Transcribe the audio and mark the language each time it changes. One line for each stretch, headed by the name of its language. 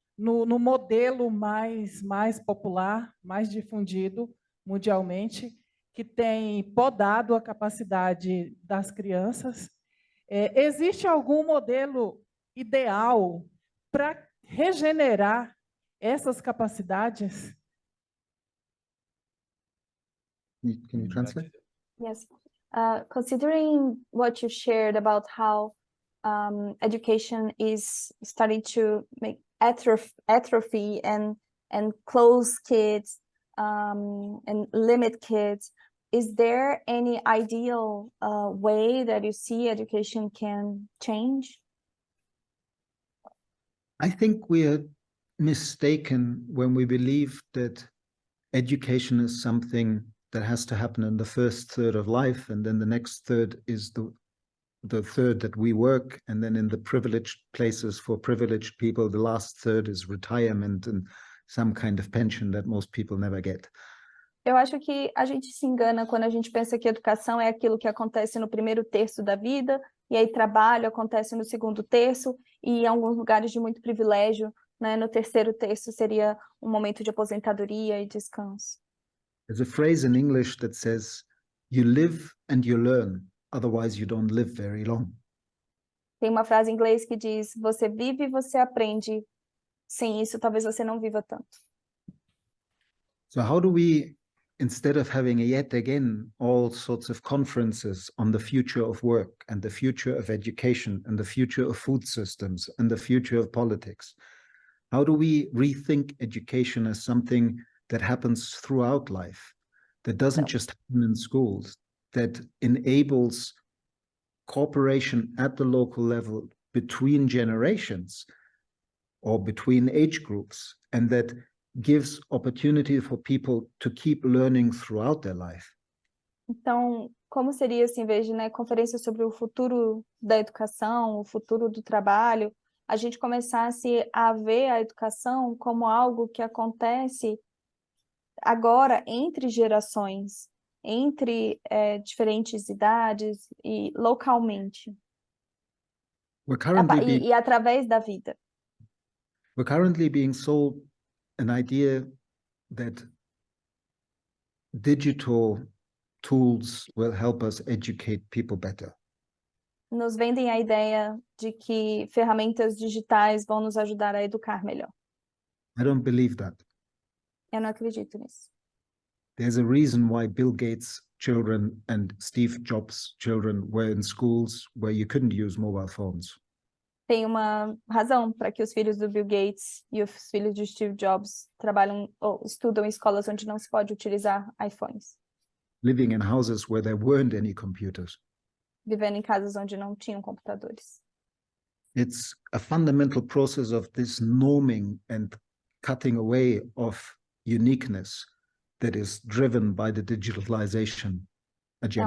Portuguese: no modelo mais popular, mais difundido mundialmente, que tem podado a capacidade das crianças. Existe algum modelo ideal para regenerar essas capacidades?
English: Can you translate? Yes. Considering what you shared about how education is starting to make atrophy and close kids and limit kids, is there any ideal way that you see education can change? I think we are mistaken when we believe that education is something that has to happen in the first third of life, and then the next third is the third that we work, and then in the privileged places for privileged people, the last third is retirement and some kind of pension that most people never get.
Portuguese: Eu acho que a gente se engana quando a gente pensa que educação é aquilo que acontece no primeiro terço da vida, e aí trabalho acontece no segundo terço, e em alguns lugares de muito privilégio, né, no terceiro terço seria um momento de aposentadoria e descanso.
English: There's a phrase in English that says, you live and you learn, otherwise you don't live very long.
Portuguese: Tem uma frase em inglês que diz, você vive e você aprende, sem isso talvez você não viva tanto.
English: So how do we, instead of having yet again all sorts of conferences on the future of work and the future of education and the future of food systems and the future of politics, how do we rethink education as something that happens throughout life, that doesn't just happen in schools, that enables cooperation at the local level between generations or between age groups, and that gives opportunity for people to keep learning throughout their life?
Portuguese: Então, como seria, assim, em vez de, né, conferência sobre o futuro da educação, o futuro do trabalho, a gente começasse a ver a educação como algo que acontece agora entre gerações, entre diferentes idades e localmente, e através da vida.
English: We're currently being sold an idea that digital tools will help us educate people better.
Portuguese: Nos vendem a ideia de que ferramentas digitais vão nos ajudar a educar melhor.
English: I don't believe that.
Portuguese: Eu não acredito nisso.
English: There's a reason why Bill Gates' children and Steve Jobs' children were in schools where you couldn't use mobile phones.
Portuguese: Tem uma razão para que os filhos do Bill Gates e os filhos de Steve Jobs trabalham ou estudam em escolas onde não se pode utilizar iPhones.
English: Living in houses where there weren't any computers.
Portuguese: Vivendo em casas onde não tinham computadores.
English: It's a fundamental process of this norming and cutting away of uniqueness that is driven by the digitalization agenda.